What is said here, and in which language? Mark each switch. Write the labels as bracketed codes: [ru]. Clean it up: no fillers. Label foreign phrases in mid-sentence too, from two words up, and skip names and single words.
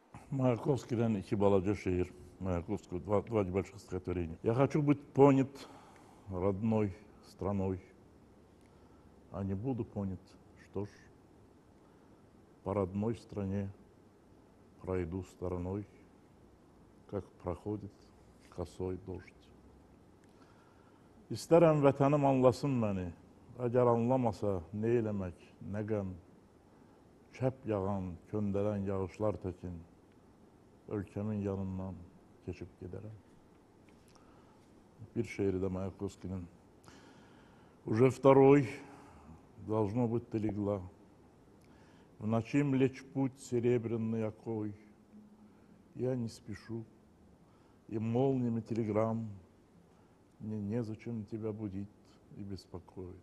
[az] Маяковский'den iki balaca şehir. [ru] Маяковского, два небольших стихотворения. Я хочу быть понят родной страной, а не буду понят, что ж, по родной стране пройду стороной, как проходит косой дождь. [az] İstərəm vətənim anlasın məni, əgər anlamasa nə eləmək, nə qəm, çəp yağan, köndələn yağışlar təkin, ölkəmin yanından keçib gedərəm. Bir şeiri de Маяковский'nin. [ru] Уже второй, должно быть, ты легла. В ночи млечь путь серебряный окой. Я не спешу, и молниями телеграмм мне незачем тебя будить и беспокоить.